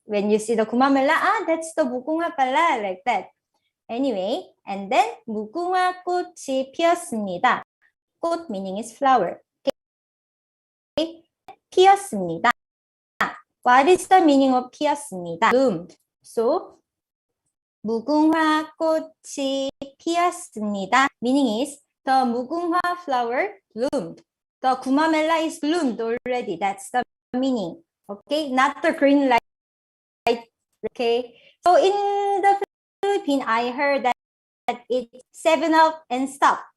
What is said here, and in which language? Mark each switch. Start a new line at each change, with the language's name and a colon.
English: When you see the gumamela, that's the mugunghwa pala, like that. Anyway, and then
Korean: 무궁화 꽃이 피었습니다.
English: 꽃 meaning is flower. Okay? 피었습니다. What is the meaning of 피었습니다? Bloomed.
Korean: So 무궁화 꽃이 피었습니다.
English: Meaning is the 무궁화 flower bloomed. The gumamela is bloomed already. That's the meaning. Okay, not the green light. Okay, so in the Philippines, I heard that it's 7 up and stop.